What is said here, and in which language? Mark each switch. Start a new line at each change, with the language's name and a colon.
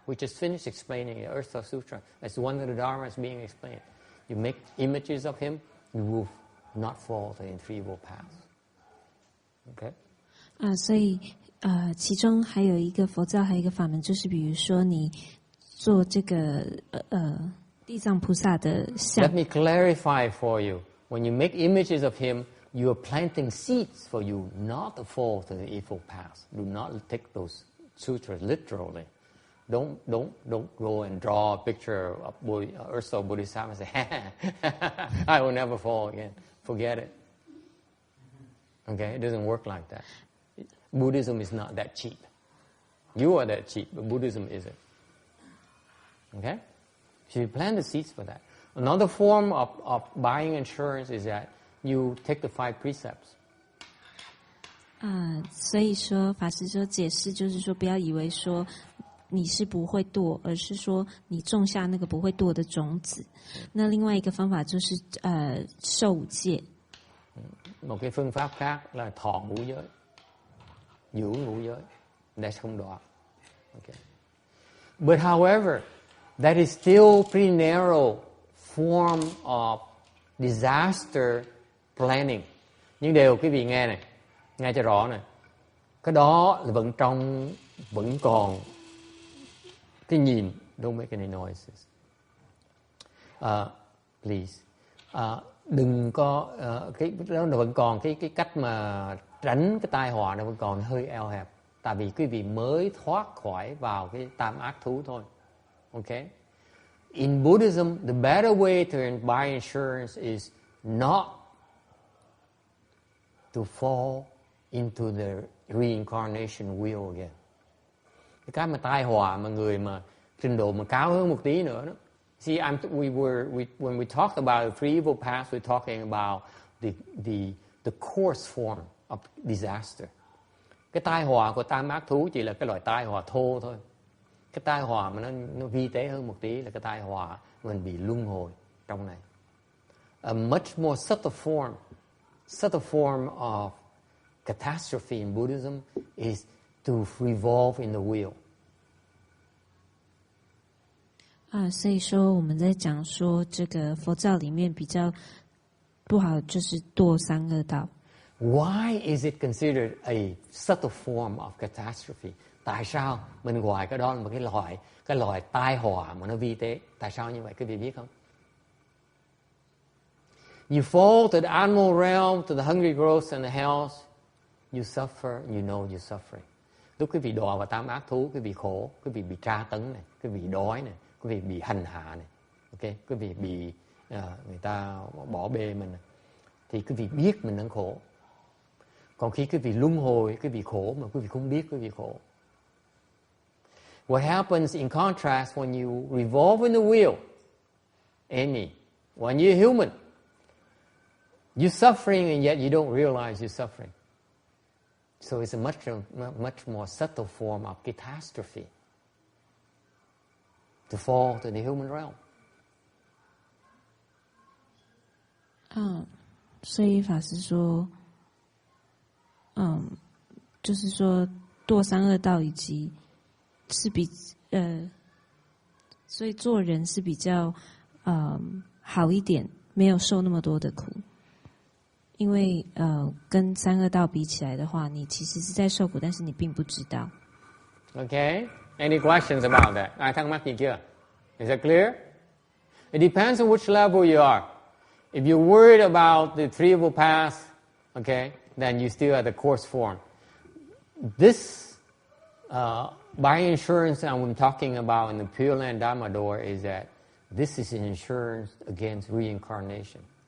English: We just finished explaining the Amitabha Sutra. That's one of the dharmas being explained. You make images of him, you will not fall in three evil paths. Okay?
Chinese: 所以其中还有一个佛教还有一个法门，就是比如说你做这个地藏菩萨的像。
English: Let me clarify for you. When you make images of him, you are planting seeds for you not to fall to the evil path. Do not take those sutras literally. Don't go and draw a picture of Erstwhile Bodhisattva and say, I will never fall again. Forget it. Okay, it doesn't work like that. Buddhism is not that cheap. You are that cheap, but Buddhism isn't. Okay? So you plant the seeds for that. Another form of buying insurance is that you take the 5 precepts.
Chinese: 所以说法师说解释就是说，不要以为说你是不会堕，而是說你種下那個不會墮的種子。那另外一個方法就是受戒。
Vietnamese: Một cái phương pháp khác là thọ ngũ giới, giữ ngũ giới, để không đọa.
English: Okay. But however, that is still pretty narrow form of disaster planning.
Vietnamese: Nhưng điều quý vị nghe này, nghe cho rõ này, cái đó là vẫn còn cái nhìn.
English: Don't make any noises. Please.
Vietnamese: Đừng có cái đó là vẫn còn cái cách mà tránh cái tai họa nó vẫn còn hơi eo hẹp. Tại vì quý vị mới thoát khỏi vào cái tam ác thú thôi.
English: Okay? In Buddhism, the better way to buy insurance is not to fall into the reincarnation wheel again.
Vietnamese: Cái mà tai họa mà người mà trình độ mà cao hơn một tí nữa đó.
English: See, when we talked about the 3 evil paths, we're talking about the coarse form of disaster.
Vietnamese: Cái tai họa của tam ác thú chỉ là cái loại tai họa thô thôi. Cái tai họa mà nó vi tế hơn một tí là cái tai họa mình bị luân hồi trong này.
English: A much more subtle form of catastrophe in Buddhism is to revolve in the wheel.
Chinese: 所以说我们在讲说这个佛教里面比较不好就是堕三恶道。
English: Why is it considered a subtle form of catastrophe?
Vietnamese: Tại sao mình gọi cái đó là một cái loại tai họa mà nó vi tế? Tại sao như vậy quý vị biết không?
English: You fall to the animal realm, to the hungry growths and the hells, you suffer, you know you're suffering.
Vietnamese: Lúc quý vị đọa vào tam ác thú, quý vị khổ, quý vị bị tra tấn này, quý vị đói này, quý vị bị hành hạ này, okay? Quý vị bị người ta bỏ bê mình này. Thì quý vị biết mình đang khổ. Còn khi quý vị luân hồi, quý vị khổ mà quý vị không biết quý vị khổ.
English: What happens in contrast when you revolve in the wheel, when you're human, you're suffering and yet you don't realize you're suffering. So it's a much more subtle form of catastrophe to fall to the human realm.
Chinese: 所以法师说，就是说堕三恶道以及是比所以做人是比较好一点，没有受那么多的苦。因为跟三恶道比起来的话，你其实是在受苦，但是你并不知道。
English: Okay, any questions about that?
Vietnamese: Ai thắc mắc gì chưa?
English: Is that clear? It depends on which level you are. If you're worried about the threefold path, okay, then you still have the course form. This by insurance I'm talking about in the Pureland Dharma door is that this is an insurance against reincarnation.